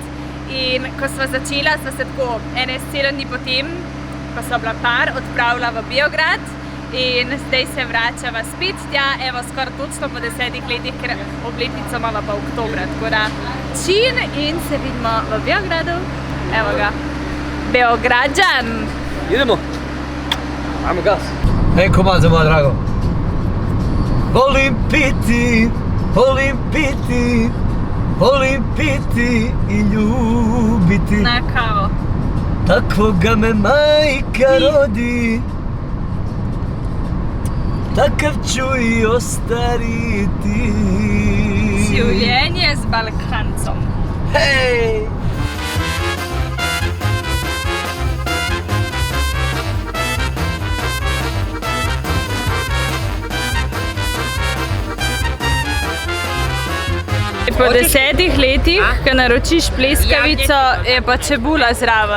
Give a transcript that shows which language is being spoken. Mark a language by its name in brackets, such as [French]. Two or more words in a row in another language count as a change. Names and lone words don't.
[Slovenian] In ko sva začela, sva se tako ene 7 dni potem, ko sva bila par, odpravila v Beograd in zdaj se vračava spet tja, evo skoraj točno po 10 letih, ker obletnico imava pa oktobra, tako da čin in se vidimo v Beogradu. [Serbian] Evo ga, Beogradžan! Idemo! Ajmo gas! Ej, komadze, moja drago! Volim piti, volim piti, volim piti i ljubiti. [Slovenian] Na kavo. [Serbian] Takvoga me majka rodi. Takav ću i ostariti. [Slovenian] Življenje z Balkancom. Hej! Po 10 letih, ko naročiš pleskavico, je pa čebula zraven.